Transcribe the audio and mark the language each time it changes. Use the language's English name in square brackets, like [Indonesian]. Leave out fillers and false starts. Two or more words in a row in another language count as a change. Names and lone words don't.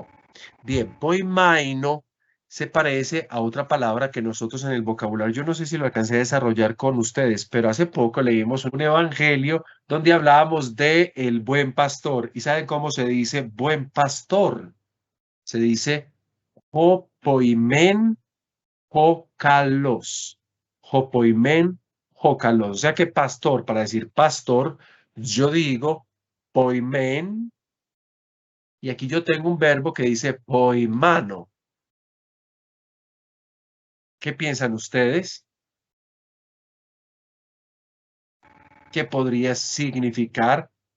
[Spanish] Bien, poimaino se parece a otra palabra que nosotros en el vocabulario, yo no sé si lo alcancé a desarrollar con ustedes, pero hace poco leímos un evangelio donde hablábamos de el buen pastor. ¿Y saben cómo se dice buen pastor? Se dice [Greek] ὁ ποιμὴν ὁ καλός. Ὁ ποιμὴν ὁ καλός. [Spanish] O sea que pastor, para decir pastor, yo digo poimen, y aquí yo tengo un verbo que dice poimano. ¿Qué piensan ustedes? ¿Qué podría significar?